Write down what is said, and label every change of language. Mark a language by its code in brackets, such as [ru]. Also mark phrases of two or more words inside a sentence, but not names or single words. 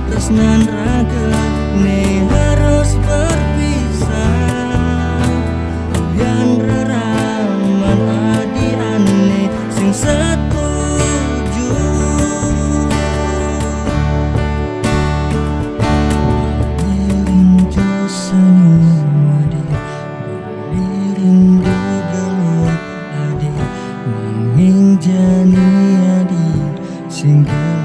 [ban] tresnan raga ne [id] harus berpisah. [ban] Biar reraman adi ane sing setuju. Rindu senyum adi, rindu gelap adi, nanging jani adi sing